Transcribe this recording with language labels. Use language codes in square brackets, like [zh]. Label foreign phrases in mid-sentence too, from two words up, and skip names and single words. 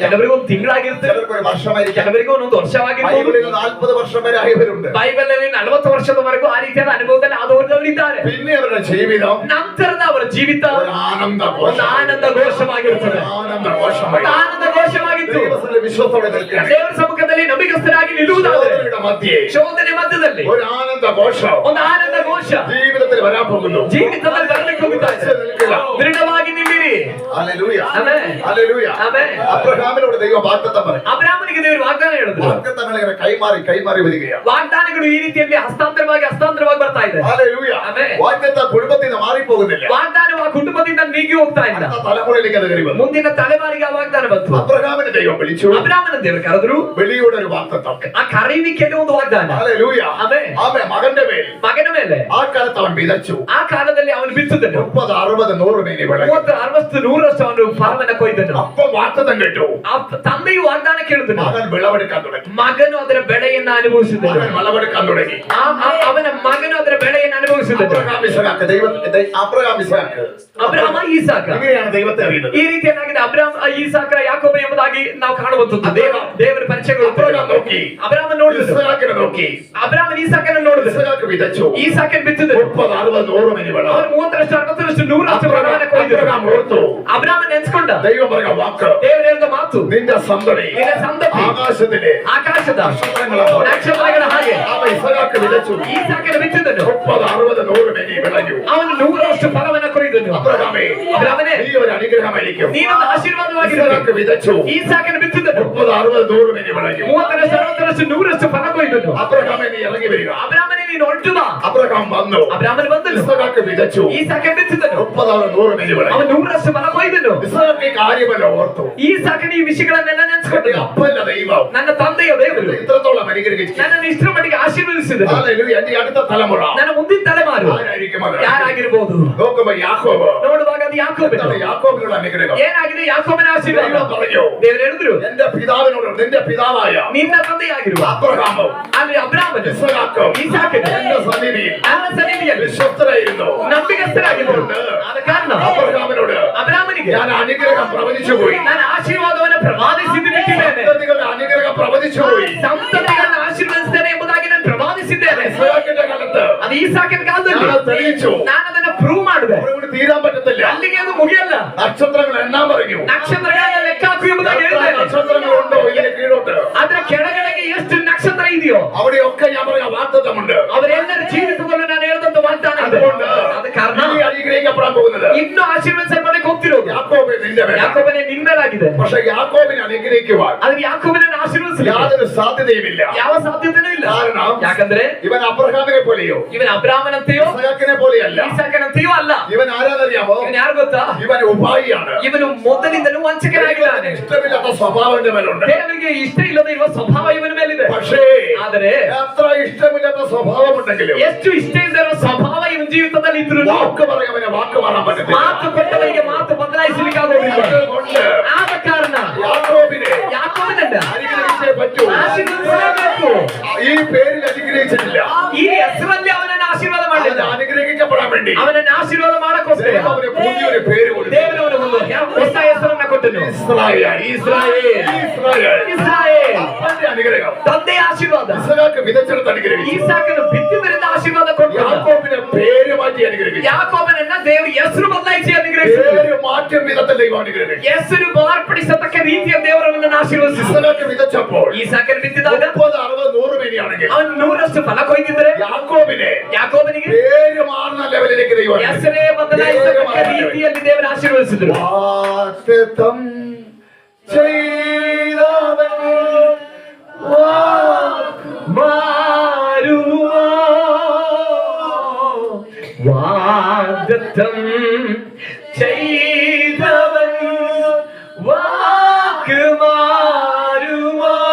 [kn] ಕೆಲವರಿಗೆ ಒಂದು ತಿಂಗಳಾಗಿರುತ್ತೆ, [ml] ചിലർക്ക് ഒരു വർഷമായിരിക്കും, [kn] ಕೆಲವರಿಗೆ ಒಂದೊಂದು ವರ್ಷವಾಗಿರ್ಬೋದು. [ml] ബൈബിളിൽ 40 വർഷം വരെ ആയവരുണ്ട്. [kn] ಬೈಬಲ್ನಲ್ಲಿ 40 ವರ್ಷದವರೆಗೂ ಆ ರೀತಿಯಾದ ಅನುಭವದಲ್ಲಿ ಆದವರಿದ್ದಾರೆ. [ml] പിന്നെ അവരുടെ ജീവിതം [kn] ನಂತರದ ಅವರ ಜೀವಿತ [ml] ഒരു ಆನಂದ [kn] ಒಂದು ಆನಂದ ಘೋಷವಾಗಿರುತ್ತದೆ. ಆನಂದ ಘೋಷವಾಗಿತ್ತು. [ml] വിശ്വാസത്തോടെ നിൽക്കുകയാണ്. [kn] ದೇವರ ಸಮ್ಮುಖದಲ್ಲಿ ನಂಬಿಗಸ್ತರಾಗಿ ನಿಲ್ಲುವುದಾದರೆ ಶೋಧನೆ ಮಧ್ಯದಲ್ಲಿ [ml] ഒരു ആനന്ದ ഘോഷം [kn] ಒಂದು ಆನಂದ ಘೋಷ [ml] ജീവിതത്തിൽ വരാൻ പോകുന്നു. [kn] ಜೀವಿತದಲ್ಲಿ ಬರಲಿಕ್ಕೆ ಹೋಗುತ್ತಾ ಇದೆ. ದೃಢವಾಗಿ ನಿಲ್ಲಿರಿ. [ml] ഹല്ലേലൂയ, [kn] ಆಮೆನ್, [ml] ഹല്ലേലൂയ, [kn] ಆಮೆನ್. [ml] അബ്രഹാമിനോട് ദൈവം വാഗ്ദത്തം പറഞ്ഞു. [kn] ಅಬ್ರಾಮನಿಗೆ ದೇವರು ವಾಗ್ದಾನ ಹೇಳಿದ್ರು. [ml] വാഗ്ദത്തങ്ങൾ ഇങ്ങനെ കൈമാറി വരികയാണ്. [kn] ವಾಗ್ದಾನಗಳು ಈ ರೀತಿಯಲ್ಲಿ ಹಸ್ತಾಂತರವಾಗಿ ಬರ್ತಾ ಇದೆ. [ml] ഹല്ലേലൂയ. [kn] ಆಮೆನ್. [ml] വാഗ്ദത്ത കുടുംബത്തിൽ നിന്ന് മാറിപ്പോകുന്നില്ല. [kn] ವಾಗ್ದಾನವು ಆ ಕುಟುಂಬದಿಂದ ನೀಗಿ ಹೋಗ್ತಾ ಇಲ್ಲ. [ml] തലമുറയിലേക്ക് അത് കയറി വന്നു. [kn] ಮುಂದಿನ ತಲೆಮಾರಿಗೆ ಆ ವಾಗ್ದಾನ ಬಂತು. [ml] അബ്രഹാമിനെ ദൈവം വിളിച്ചു. [kn] ಅಬ್ರಾಮನ ದೇವರು ಕರೆದ್ರು. [ml] വെളിയുടെ ഒരു വാഗ്ദത്തം. [kn] ಆ ಕರೆಯುವಿಕೆಯಲ್ಲಿ ಒಂದು ವಾಗ್ದಾನ. [ml] ഹല്ലേലൂയ. [kn] ಆಮೆನ್. [ml] ആമേൻ. മകന്റെ മേൽ [kn] ಮಗನ ಮೇಲೆ [ml] ആ കാലത്ത് അവൻ വിതച്ചു. [kn] ಆ ಕಾಲದಲ್ಲಿ ಅವನು ಬಿತ್ತುದನು. [ml] 30, 60, 100 മേനി വിളഞ്ഞു. [kn] 30, 60, 100 ಅವನು ಫಲವನ್ನ ಕೊಯ್ದನು. [ml] അപ്പം വാഗ്ദത്തം കേട്ടു. [kn] ತಂದೆಯು ವಾಗ್ದಾನ ಕೇಳಿದನು. [ml] മകൻ വിളവെടുക്കാൻ തുടങ്ങി. [kn] ಮಗನು ಅದರ ಬೆಳೆಯನ್ನು ಅನುಭವಿಸಿದನು. [ml] മകൻ വിളവെടുക്കാൻ തുടങ്ങി. [kn] ಅವನ ಮಗನು ಅದರ ಬೆಳೆಯನ್ನು ಅನುಭವಿಸಿದನು. [ml] അബ്രഹാം ഇസഹാക്ക് [kn] ಅಬ್ರಹಾಮ ಈಸಾಕ [ml] ഇങ്ങനെയാണ് ദൈവത്തെ അറിയുന്നത്. [kn] ಈ ರೀತಿಯಾಗಿದೆ. ಅಬ್ರಹಾಮ ಈಸಾಕ ಯಾಕೋಬ ಎಂಬುದಾಗಿ ನಾವು ಕಾಣುವಂತದ್ದು ದೇವರ ಪರಿಚಯಗಳು. ಅಬ್ರಹಾಮ ನೋಡಿದ್ರು, [ml] ഇസഹാക്കിനെ നോക്കി. [kn] ಅಬ್ರಹಾಮ ಈಸಾಕನ ನೋಡಿದ್ರು. [ml] ഇസഹാക്ക് വിതച്ചു. [kn] ಈಸಾಕನ ಬಿತ್ತಿದನು. [ml] 30, 60, 100 ಮೇನಿ വിള. [kn] ಅವನು 30, 60, 100 ಫಲವನ್ನ ಕೊಯ್ದನು. [ml] അബ്രഹാം ഓർത്തു. [kn] ಅಬ್ರಹಾಮ ನೆನೆಸ್ಕೊಂಡ. [ml] ദൈവം പറഞ്ഞ വാക്ക്, [kn] ದೇವರು ಹೇಳಿದ ಮಾತು, [ml] നിന്റെ സന്തതി ആകാശത്തിലെ [kn] ಆಕಾಶದ ನಕ್ಷತ್ರಗಳ ಹಾಗೆ. [ml] അവൻ ഇസഹാക്ക് വിതച്ചു. [kn] ಈಸಾಕನ ಬಿತ್ತಿದನು. [ml] 30, 60, 100 ಮೇನಿ വിളഞ്ഞു. [kn] ಅವನು 100 ಫಲವನ್ನ ಕೊಯ್ದನು. [ml] അബ്രഹാമേ, നീ ഒരു അനുഗ്രഹമായിരിക്കും. [kn] ನೀನೊಂದು ಆಶೀರ್ವಾದವಾಗಿರು. [ml] ഇസഹാക്ക് വിതച്ചു. [kn] ಈಸಾಕನ ಬಿತ್ತಿದನು. [ml] 30, 60, 100 ಮೇನಿ വിളഞ്ഞു. [kn] 30, 60, 100 ಫಲ ಕೊಯ್ದನು. [ml] അബ്രഹാമേ, നീ ഇറങ്ങി വരിക. [kn] ಅಬ್ರಾಮನೇ ನೀನು ಹೊರಟು ಬಾ. [ml] അബ്രഹാം വന്നു. [kn] ಅಬ್ರಾಮನು ಬಂದನು. [ml] ഇസഹാക്ക് വിതച്ചു. [kn] ಈಸಾಕನ ಬಿತ್ತಿದನು. [ml] 30, 100 ಮೇನಿ വിളഞ്ഞു. [kn] ಅವನು 100 ಫಲ ಕೊಯ್ದನು. [ml] ഇസഹാക്ക് കാര്യമല്ല ഓർത്തു. [kn] ಈಸಾಕನ ಈ ವಿಷಯಗಳನ್ನೆಲ್ಲ ನೆನೆಸ್ಕೊಂಡನು. [ml] അപ്പന്റെ ദൈവം [kn] ನನ್ನ ತಂದೆಯ ದೇವರು [ml] ഇത്രത്തോളം അനുഗ്രഹിച്ചു. [kn] ನನ್ನನ್ನು ಇಷ್ಟರ ಮಟ್ಟಿಗೆ ಆಶೀರ್ವದಿಸಿದನು. [ml] ഹല്ലേലൂയ. എന്റെ അടുത്ത തലമുറ [kn] ನನ್ನ ಮುಂದಿನ ತಲೆಮಾರು [ml] ആരായിരിക്കും അത്? [kn] ಯಾರಾಗಿರಬಹುದು? [ml] നോക്കുമ്പോ യാക്കോബ്. [kn] ನೋಡುವಾಗ ಅದು ಯಾಕೋಬನು. [ml] യാക്കോബിനുള്ള അനുഗ്രഹം [kn] ಏನಾಗಿದೆ? ಯಾಕೋಬನ ಆಶೀರ್ವಾದ. [ml] ദൈവം പറഞ്ഞു, [kn] ದೇವರು ಹೇಳಿದ್ರು, [ml] എന്റെ പിതാവിനോട് നിന്റെ പിതാവായ [kn] ನಿನ್ನ ತಂದೆಯಾಗಿರುವ [ml] അബ്രഹാമും [kn] ಅಲ್ಲಿ ಅಬ್ರಾಮನು [ml] ഇസഹാക്കും [kn] ಈಸಾಕನು [ml] എന്റെ സന്നിധിയിൽ [kn] ನನ್ನ ಸನ್ನಿಧಿಯಲ್ಲಿ [ml] വിശ്വസ്തരായിരുന്നു. [kn] ನಂಬಿಗಸ್ತರಾಗಿದ್ದರು. ಆದ ಕಾರಣ [ml] അബ്രഹാമിനോട് [kn] ಅಬ್ರಾಮನಿಗೆ [ml] ഞാൻ അനുഗ്രഹം പ്രവചിച്ചു പോയി. [kn] ನಾನು ಆಶೀರ್ವಾದವನ್ನು ಪ್ರವಾದಿಸಿದ್ದು ಬಿಟ್ಟಿದ್ದೇನೆ. [ml] സന്തതികളുടെ അനുഗ്രഹം പ്രവചിച്ചു പോയി. [kn] ಸಂತತಿಗಳನ್ನು ಆಶೀರ್ವದಿಸುತ್ತೇನೆ ಎಂಬುದಾಗಿ ನಾನು ಪ್ರವಾದಿಸಿದ್ದೇನೆ. [ml] ഇസഹാക്കിന്റെ കാലത്ത് [kn] ಅದು ಈಸಾಕನ ಕಾಲದಲ್ಲಿ [ml] ഞാൻ തെളിയിച്ചു. [kn] ನಾನು ಅದನ್ನು ಪ್ರೂವ್ ಮಾಡಿದೆ. [ml] അവരോട് തീരാൻ പറ്റത്തില്ല. [kn] ಅಲ್ಲಿಗೆ ಅದು ಮುಗಿಯಲ್ಲ. [ml] നക്ഷത്രങ്ങൾ എണ്ണാൻ പറഞ്ഞു. [kn] ನಕ್ಷತ್ರಗಳನ್ನ ಲೆಕ್ಕ ಹಾಕು ಎಂಬುದಾಗಿ [ml] എത്ര [kn] ಹೇಳಿದ್ದೇನೆ. [ml] നക്ഷത്രങ്ങളുണ്ടോ ഇതിന് കീഴോട്ട് [kn] ಅದರ ಕೆಳಗಡೆಗೆ ಎಷ್ಟು ನಕ್ಷತ್ರ ಇದೆಯೋ [ml] അവിടെയൊക്കെ ഞാൻ പറഞ്ഞ വാഗ്ദത്തമുണ്ട്. [kn] ಅವರೆಲ್ಲರ ಜೀವಿತವನ್ನು ನಾನು ಹೇಳಿದಂತ ವಾಗ್ದಾನ ಇದೆ. [ml] അതുകൊണ്ട് [kn] ಆದ ಕಾರಣ [ml] നീ അനുഗ്രഹിക്കപ്പെടാൻ പോകുന്നത് [kn] ಇನ್ನು ಆಶೀರ್ವದಿಸಲ್ಪಡಕ್ಕೆ ಹೋಗ್ತಿರೋದು [ml] യാക്കോബ് നിന്റെ മേൽ. [kn] ಯಾಕೋಬನೇ ನಿನ್ಮೇಲಾಗಿದೆ. [ml] പക്ഷെ യാക്കോബിനെ അനുഗ്രഹിക്കുവാൻ [kn] ಆದ್ರೆ ಯಾಕೋಬನನ್ನು ಆಶೀರ್ವದಿಸಲಿಲ್ಲ. [ml] യാതൊരു സാധ്യതയുമില്ല. [kn] ಯಾವ ಸಾಧ್ಯತೆನೂ ಇಲ್ಲ. [ml] കാരണം [kn] ಯಾಕಂದ್ರೆ [ml] ഇവൻ അബ്രഹാമിനെ പോലെയോ [kn] ಇವನ್ ಅಬ್ರಾಮನಂತೆಯೋ [ml] ഇസഹാക്കിനെ പോലെയല്ല. [kn] ಈಸಾಕನಂತೆಯೋ ಅಲ್ಲ. [ml] ഇവൻ ആരാധറിയാമോ? [kn] ಇವನ್ ಯಾರು ಗೊತ್ತಾ? [ml] ഇവൻ ഉപായിയാണ്. [kn] ಇವನು ಮೊದಲಿಂದಲೂ ವಂಚಕನಾಗಿದ್ದಾನೆ. [ml] ഇഷ്ടമില്ലാത്ത സ്വഭാവം എന്റെ മേലുണ്ട്. [kn] ದೇವರಿಗೆ ಇಷ್ಟ ಇಲ್ಲದೆ ಇರುವ ಸ್ವಭಾವ ಇವನ ಮೇಲಿದೆ. [ml] പക്ഷേ [kn] ಆದರೆ [ml] എത്ര ഇഷ്ടമില്ലാത്ത സ്വഭാവം ഉണ്ടെങ്കിലും [kn] ಎಷ್ಟು ಇಷ್ಟ ಇಲ್ಲದೆ ಇರುವ ಸ್ವಭಾವ ಇವನ ಜೀವಿತದಲ್ಲಿ ಇದ್ರು [ml] വാക്ക് പറയുന്നവനെ വാക്ക് മാറാൻ പറ്റത്തില്ല. [kn] ಮಾತು ಕೊಟ್ಟವರಿಗೆ ಮಾತು ಬದಲಾಯಿಸಲಿಕ್ಕಾಗೋದಿಲ್ಲ. [ml] അതുകൊണ്ട് [kn] ಆದ ಕಾರಣ [ml] യാക്കോബിനെ [kn] ಯಾಕೋಬನನ್ನ [ml] അനുഗ്രഹിച്ചേ പറ്റൂ. [kn] ಆಶೀರ್ವದಿಸಲೇಬೇಕು. [ml] ഈ പേരിൽ അനുഗ്രഹിച്ചിട്ടില്ല. [kn] ಈ ಹೆಸರಲ್ಲಿ ಅವನನ್ನು ಆಶೀರ್ವಾದ ಮಾಡಲಿಲ್ಲ. [ml] അവൻ അനുഗ്രഹിക്കപ്പെടാൻ വേണ്ടി [kn] ಅವನನ್ನ ಆಶೀರ್ವಾದ ಮಾಡಕ್ಕೋಸ್ಕರ [ml] അവന് പുതിയൊരു പേര് കൊടുത്തു. [kn] ದೇವರವನು ಒಂದು ಹೊಸ ಹೆಸರನ್ನ ಕೊಟ್ಟನು. [ml] ഇസ്രായേൽ. [kn] ಇಸ್ರಾಯೇಲ್. [ml] ഇസ്രായേൽ. [kn] ಇಸ್ರಾಯೇಲ್. [ml] അപ്പന്റെ അനുഗ്രഹം. [kn] ತಂದೆಯ ಆಶೀರ್ವಾದ. [ml] ഇസഹാക്ക് വിതച്ചെടുത്ത് അനുഗ്രഹിച്ചു. [kn] ಈಸಾಕನು ಬಿತ್ತಿದ್ದರಿಂದ ಆಶೀರ್ವಾದ ಕೊಟ್ಟನು. [ml] യാക്കോബിനെ പേര് മാറ്റി അനുഗ്രഹിച്ചു. [kn] ಯಾಕೋಬನನ್ನ ದೇವರು ಹೆಸರು ಬದಲಾಯಿಸಿ ಅನುಗ್ರಹಿಸಿದರು. [ml] പേര് മാറ്റം വിധത്തിൽ ദൈവം അനുഗ്രഹിച്ചു. [kn] ಹೆಸರು ಮಾರ್ಪಡಿಸತಕ್ಕ ರೀತಿಯ ದೇವರನ್ನು ಆಶೀರ್ವದಿಸಿದರು. [ml] ഇസഹാക്ക് വിതച്ചപ്പോൾ [kn] ಈಸಾಕನ ಬಿತ್ತಿದಾಗ [ml] 30, 60, 100 മേനിയാണെങ്കിൽ [kn] ಅವನು 100 ಫಲ ಕೊಯ್ದಿದ್ರೆ ಯಾಕೋಬನಿಗೆ [ml] പേര് മാറുന്ന ലെവലിലേക്ക് ദൈവം [kn] ಹೆಸರೇ ಬದಲಾಯಿಸತಕ್ಕ ರೀತಿಯಲ್ಲಿ ದೇವರು ಆಶೀರ್ವದಿಸಿದರು. [ml] വാഗ്ദത്തം ചെയ്തവൻ മാറുമോ? വാഗ്ദത്തം ചെയ്തവൻ വാക്ക് മാറുമോ?